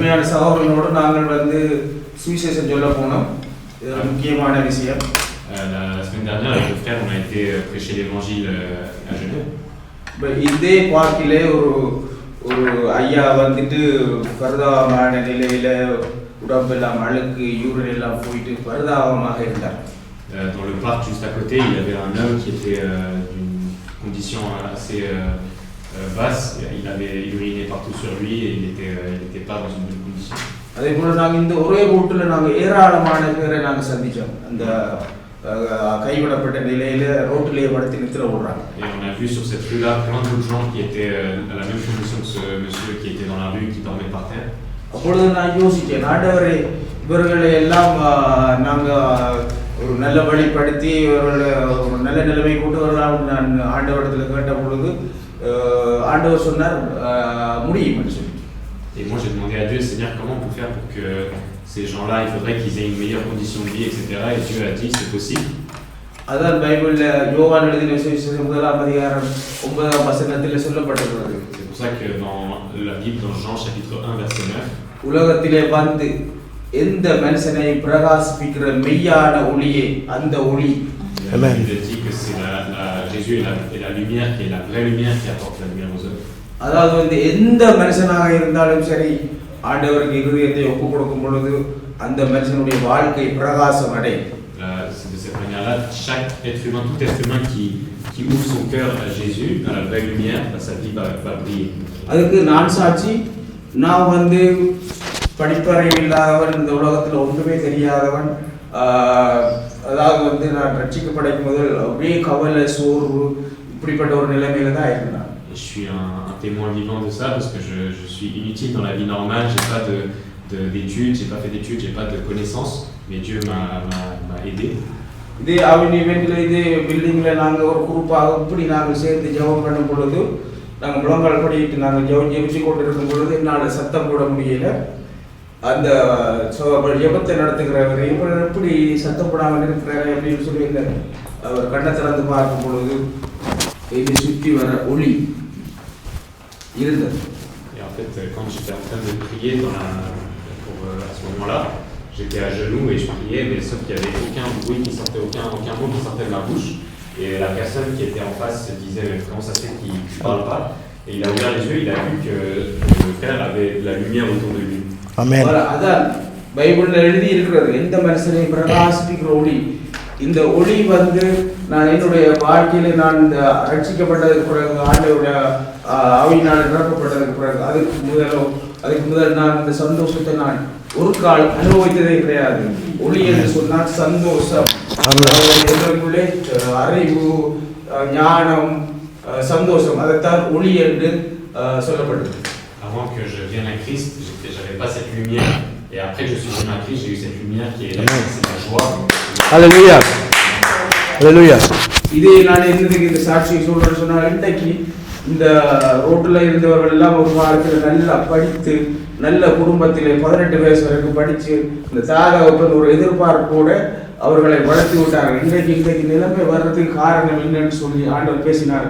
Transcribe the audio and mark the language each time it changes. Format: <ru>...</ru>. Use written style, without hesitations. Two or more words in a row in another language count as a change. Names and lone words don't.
<ta>அருமையான சகோதரனோடு நாங்கள் வந்து சுவிசேஷம் சொல்ல போனோம். இது முக்கியமான விஷயம்.</ta> <fr>La semaine dernière, avec le frère, on a été prêcher l'évangile à Genève.</fr> <ta>இதே பார்க்கிலே ஒரு ஐயா வந்துட்டு பரிதாபமான நிலையில உடம்பெல்லாம் அழுக்கு யூரின் எல்லாம் போயிட்டு பரிதாபமாக இருந்தார்.</ta> <fr>Dans le parc juste à côté, il y avait un homme qui était d'une condition assez basse. Il urinait partout sur lui et il était pas dans une bonne condition.</fr> <ta>அதே போல நாங்கள் இந்த ஒரே ரூட்டில் நாங்கள் ஏராளமான பேரை நாங்கள் சந்தித்தோம். அந்த கைவிடப்பட்ட நிலையில ரோட்டிலேயே படுத்து நித்திர ஓடுறாங்க.</ta> <fr>Et on a vu sur cette rue-là plein d'autres gens qui étaient à la même condition que ce monsieur qui était dans la rue, qui dormait par terre.</fr> <ta>அப்பொழுது நான் யோசித்தேன், ஆண்டவரே இவர்களை எல்லாம் நாங்கள் ஒரு நல்ல வழிப்படுத்தி இவர்களை ஒரு நல்ல நிலைமை கொண்டு வரலாம். நான் ஆண்டவரிடத்தில் கேட்ட பொழுது ஆண்டவர் சொன்னார் முடியும் சொல்லி.</ta> <fr>Et moi j'ai demandé à Dieu, Seigneur, comment on peut faire pour que ces gens-là, il faudrait qu'ils aient une meilleure condition de vie, etc. Et Dieu a dit, c'est possible.</fr> <ta>அதான் பைபிள்ல யோவான் எழுதின சுவிசேஷம் 1:9 சொல்லப்பட்டிருக்கிறது.</ta> <fr>C'est pour ça que dans la Bible, dans Jean chapitre 1 verset 9,</fr> <ta>உலகத்திலே வந்து எந்த மனுஷனை பிரகாசிப்பிக்கிற மெய்யான ஒளியே அந்த ஒளி.</ta> <fr>Amen. Il dit que c'est Jésus est la lumière, qui est la vraie lumière qui apporte la lumière aux hommes.</fr> <ta>அதாவது வந்து எந்த மனுஷனாக இருந்தாலும் சரி, ஆண்டவருக்கு இருதயத்தை ஒப்புக் கொடுக்கும் பொழுது அந்த மனுஷனுடைய வாழ்க்கை பிரகாசம் அடையும்.</ta> <fr>C'est de cette manière-là, chaque être humain, tout être humain qui ouvre son cœur à Jésus, à la vraie lumière, sa vie va briller.</fr> <ta>அதுக்கு நான் சாட்சி. நான் வந்து படிப்பறை இல்லாதவன், இந்த உலகத்தில் ஒன்றுமே தெரியாதவன். அதாவது வந்து நான் ரட்சிக்கப்படைக்கும் முதல் அப்படியே கவலை சோர்வு இப்படிப்பட்ட ஒரு நிலைமையில தான் இருந்தேன்.</ta> <fr>Je suis un témoin vivant de ça parce que je suis inutile dans la vie normale, j'ai pas d'études, j'ai pas fait d'études, j'ai pas de connaissances, mais Dieu m'a aidé.</fr> <ta>இதே அவின் இவெண்ட்ல இதே பில்டிங்ல நாங்க ஒரு குரூப்பாக இப்படி நாங்கள் சேர்ந்து ஜெபம் பண்ணும் பொழுது நாங்கள் முழங்கால் படிட்டு நாங்கள் ஜெபிச்சு கொண்டு இருக்கும் பொழுது என்னால் சத்தம் போட முடியல. அந்த ஜெபத்தை நடத்துகிறவர் இவர் எப்படி சத்தம் போடாமல் இருக்கிறாரு அப்படின்னு சொல்லி அவர் கண்ணை திறந்து பார்க்கும் பொழுது இதை சுற்றி வர ஒளி இருந்தது.</ta> <fr>Et en fait, quand j'étais en train de prier à ce moment-là, j'étais à genoux et je priais, mais sauf qu'il n'y avait aucun bruit qui sortait, aucun mot qui sortait de ma bouche. Et la personne qui était en face se disait comment ça se fait qu'il ne parle pas. Et il a ouvert les yeux, il a vu que le frère avait de la lumière autour de lui. Amen.</fr> <ta>அதான் பைபிள்ல எழுதி இருக்கிறது, எந்த மனுஷனை பிரகாசிப்பிக்கிற ஒளி. இந்த ஒளி வந்து நான் என்னுடைய வாழ்க்கையில நான் இந்த ரட்சிக்கப்பட்டதுக்கு பிறகு ஆண்டவருடைய ஆவியினால் நிரப்பப்பட்டதுக்கு பிறகு அதுக்கு முதல் நான் இந்த சந்தோஷத்தை நான் ஒரு கால் அனுபவித்ததே கிடையாது. ஒளி என்று சொன்னால் சந்தோஷம், எங்களுக்குள்ளே அறிவு ஞானம் சந்தோஷம், அதைத்தான் ஒளி என்று சொல்லப்பட்டது.</ta> <fr>Avant que je vienne à Christ, j'avais pas cette lumière. Et après que je suis venu à Christ, j'ai eu cette lumière qui est là, c'est la joie. Alléluia. Alléluia.</fr> <ta>இதே நான் என்னதுக்கு இந்த சாட்சியை சொல்றேன்னு சொன்னால், இன்றைக்கு இந்த ரோட்டில் இருந்தவர்கள் எல்லாம் ஒரு காலத்தில் நல்லா படித்து நல்ல குடும்பத்திலே 18 வயசு வரைக்கும் படித்து இந்த தாராவுக்கு ஒரு எதிர்பார்ப்போடு அவர்களை வளர்த்து விட்டார்கள். இன்றைக்கு நிலைமை வர்றதுக்கு காரணம் என்னன்னு சொல்லி ஆண்டவர் பேசினார்.</ta>